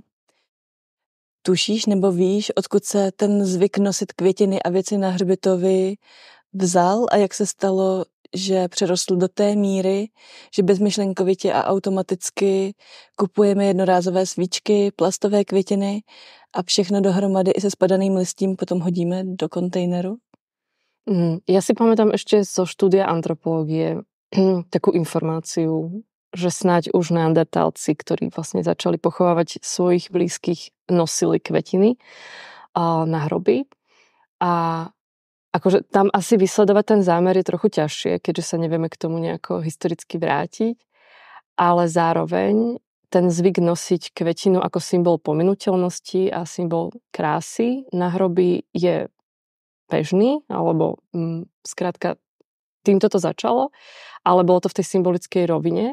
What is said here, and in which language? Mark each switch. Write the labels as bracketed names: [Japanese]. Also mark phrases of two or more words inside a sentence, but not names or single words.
[Czech] Tušíš nebo víš, odkud se ten zvyk nosit květiny a věci na hřbitovy vzal a jak se stalo, že přerostl do té míry, že bezmyšlenkovitě a automaticky kupujeme jednorázové svíčky, plastové květiny a všechno dohromady i se spadaným listím potom hodíme do kontejneru? [Slovak] Ja si pamätám ešte zo štúdia antropológie takú informáciu, že snáď už neandertálci, ktorí vlastne začali pochovávať svojich blízkych, nosili kvetiny na hroby. A akože tam asi vysledovať ten zámer je trochu ťažšie, keďže sa nevieme k tomu nejako historicky vrátiť, ale zároveň ten zvyk nosiť kvetinu ako symbol pominuteľnosti a symbol krásy na hroby je bežný, alebo skrátka týmto to začalo, ale bolo to v tej symbolickej rovine.